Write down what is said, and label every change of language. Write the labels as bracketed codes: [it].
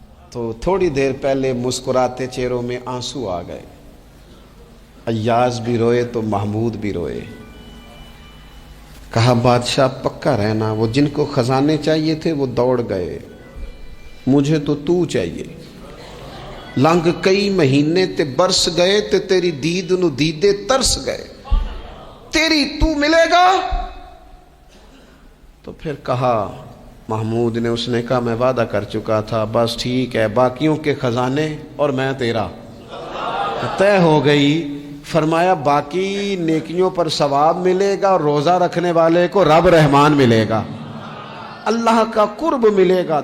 [ur] تو تھوڑی دیر پہلے مسکراتے چہروں میں آنسو آ گئے. ایاز بھی روئے تو محمود بھی روئے. کہا بادشاہ پکا رہنا, وہ جن کو خزانے چاہیے تھے وہ دوڑ گئے, مجھے تو چاہیے. [pa] لنگ کئی مہینے تے برس گئے تے تیری دید نو دیدے ترس گئے, تیری تو ملے گا. [ur] تو پھر کہا محمود نے, اس نے کہا میں وعدہ کر چکا تھا, بس ٹھیک ہے, باقیوں کے خزانے اور میں تیرا طے ہو گئی. فرمایا باقی نیکیوں پر ثواب ملے گا, اور روزہ رکھنے والے کو رب رحمان ملے گا, اللہ کا قرب ملے گا.